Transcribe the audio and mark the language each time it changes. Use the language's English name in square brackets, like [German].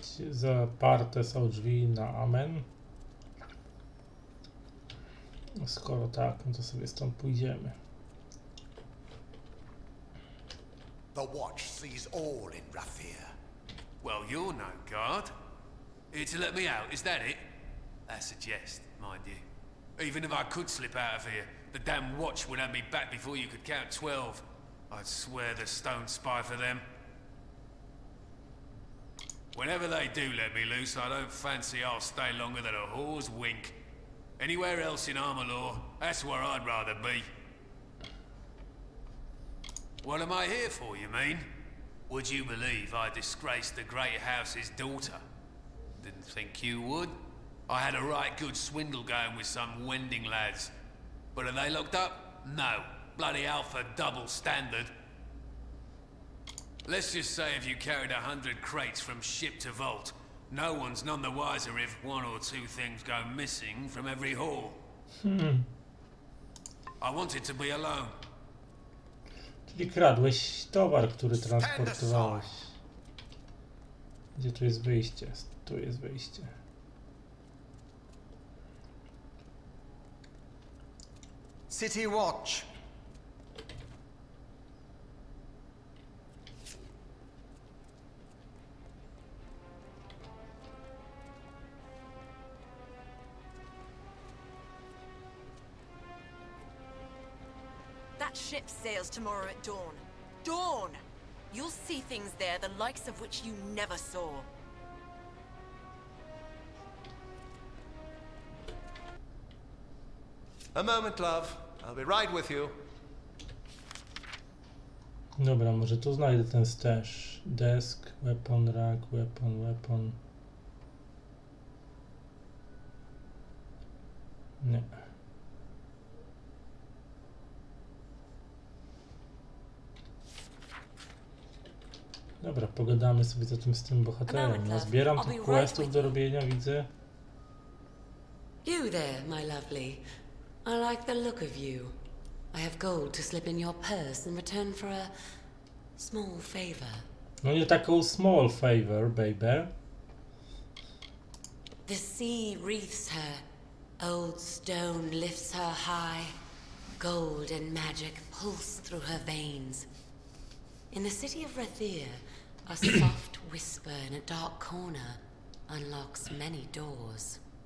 [Polish] Zaparte są drzwi na amen. Skoro tak, no to sobie stąd pójdziemy. [English] The Watch sees all in Rathir. Well, you're no guard. Here to let me out, is that it? That's a jest, mind you. Even if I could slip out of here, the damn Watch would have me back before you could count 12. I'd swear the stone spy for them. Whenever they do let me loose, I don't fancy I'll stay longer than a whore's wink. Anywhere else in Amalur, that's where I'd rather be. What am I here for, you mean? Would you believe I disgraced the great house's daughter? Didn't think you would. I had a right good swindle going with some wending lads. But are they locked up? No. Bloody Alpha double standard. Let's just say if you carried 100 crates from ship to vault, no one's none the wiser if one or two things go missing from every haul. I wanted to be alone. [Polish] Czyli kradłeś towar, który transportowałeś. Gdzie tu jest wyjście? Tu jest wyjście. [English] City Watch. That ship sails tomorrow at dawn. Dawn! You'll see things there the likes of which you never saw. A moment, love. I'll be right with you. [Polish] Dobra, może tu znajdę ten stash. [English] Desk, weapon rack, weapon. [Polish] Nie. Dobra, pogadamy sobie zatem z tym bohaterem. No, zbieram tych questów do robienia, widzę. [English] You there, my lovely. I like the look of you. I have gold to slip in your purse in return for a small favor. [Polish] No nie taką [English] small favor, baby. The sea wreathes her. Old stone lifts her high. Gold and magic pulse through her veins. In the city of Rathir, a soft whisper in a dark corner unlocks many doors.